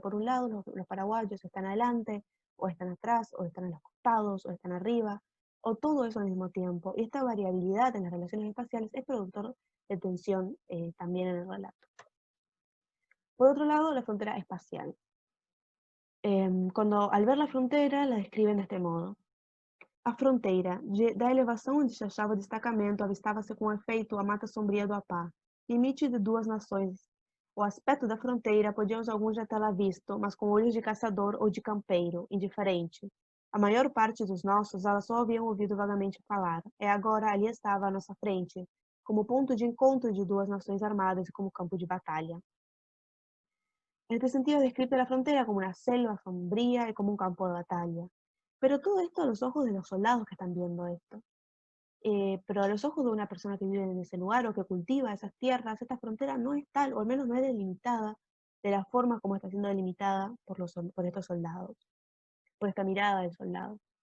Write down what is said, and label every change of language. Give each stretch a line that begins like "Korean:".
Spanish: Por un lado, los paraguayos están adelante, o están atrás, o están a los costados, o están arriba, o todo eso al mismo tiempo. Y esta variabilidad en las relaciones espaciales es productor de tensión también en el relato. Por otro lado, la frontera espacial. Cuando al ver la frontera la describen de este modo.
Portuguese: A fronteira, da elevação onde se achava o destacamento, avistava-se com efeito a mata sombria do Apá, limite de duas nações. O aspecto da fronteira podíamos alguns já tê-la visto, mas com olhos de caçador ou de campeiro, indiferente. A maior parte dos nossos elas só haviam ouvido vagamente falar. Agora ali estava à nossa frente, como ponto de encontro de duas nações armadas e como campo de batalha.
Spanish: En este sentido, describe la frontera como una selva sombría y como un campo de batalla. Pero todo esto a los ojos de los soldados que están viendo esto. Pero a los ojos de una persona que vive en ese lugar o que cultiva esas tierras, esta frontera no es tal, o al menos no es delimitada de la forma como está siendo delimitada por estos soldados, por esta mirada del soldado.